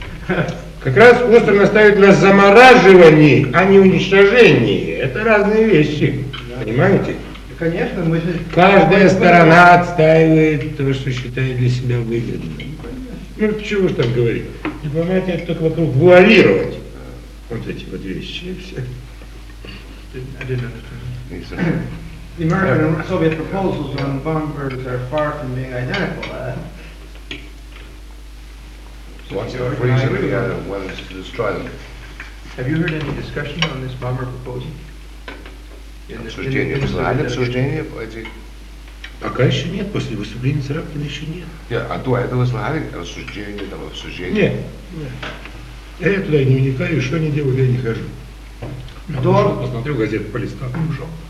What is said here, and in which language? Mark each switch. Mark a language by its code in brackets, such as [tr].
[ru] Как раз Фостер настаивает на замораживании, а не уничтожении. Это разные вещи. Да. Понимаете? Да, конечно, мы же... Каждая сторона отстаивает то, что считает для себя выгодным. Да, ну, чего ж там говорить? Дипломатия это только вокруг вуалировать. Вот эти вот вещи и все. [en] The American and Soviet proposals on bomb birds are far from being identical. What's the reason have you heard any discussion on this bomber proposal? [ru] обсуждение в зале, обсуждение в этих... Пока еще нет, после выступления Царапкина еще нет. Нет, а до этого слали рассуждение, там обсуждение? Нет. Я туда не вникаю, что они делают, я не хожу. До... Я посмотрю газету, полистал, ушел.